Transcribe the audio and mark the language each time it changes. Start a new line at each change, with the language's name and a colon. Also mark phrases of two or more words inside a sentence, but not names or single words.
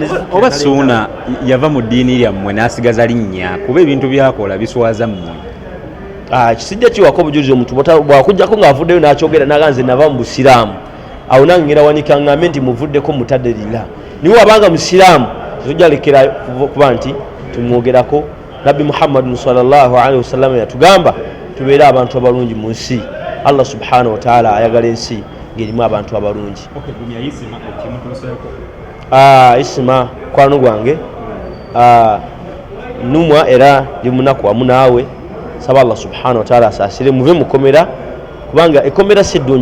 Ganda: Oba Suuna yava mu ddiini lyammwe n'asigaza linnya kuba ebintu byakola biswaza mmwe. Kisijja kiwako obujulizi omuntu bwakujjako ng'avuddeyo n'akyogera n'aganze nava mu busiraamu awo nange ngenda wanika ngambe nti muvuddeko mutadde lila. Niwe wabanga musiraamu tujja lekera kuba nti tumwogerako. Nabbi Muhammad
Arabic: صلى الله عليه وسلم
Ganda: yatugamba tubeere abantu abalungi mu nsi. Allah
Arabic: سبحانه وتعالى
Ganda: ayagala ensi ng'erimu abantu abalungi. ISMA kwano gwange numwa era ndi munaku wamu naawe. Saba Allah
Arabic: سبحانه وتعالى
Ganda: asaasire muve mukomera kubanga ekomera si ddungi.